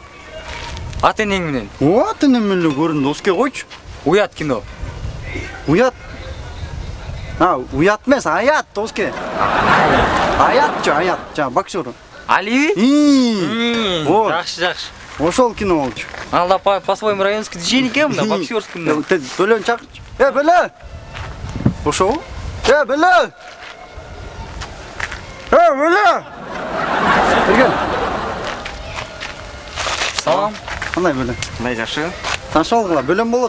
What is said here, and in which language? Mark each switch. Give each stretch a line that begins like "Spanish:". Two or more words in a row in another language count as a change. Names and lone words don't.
Kyrgyz: Ата-энең менен. О, ата-энем менен эле көрдүм, доске койчу. Уят кино. Уят. Уят эмес, аят доске. Аят, аят. Жа боксер. Алиби? Вот. Жакшы. Ошол кино болчу. Анда
Russian: по-своему районский движение
Kyrgyz: экен мында, боксерский мында. Бөлөн чакырчы. Бөлө. Ошол? Бөлө. Бөлө. Келген. Салам. Кандай бөлө? Кандай жакшы? Ташалгыла, бөлөм болот.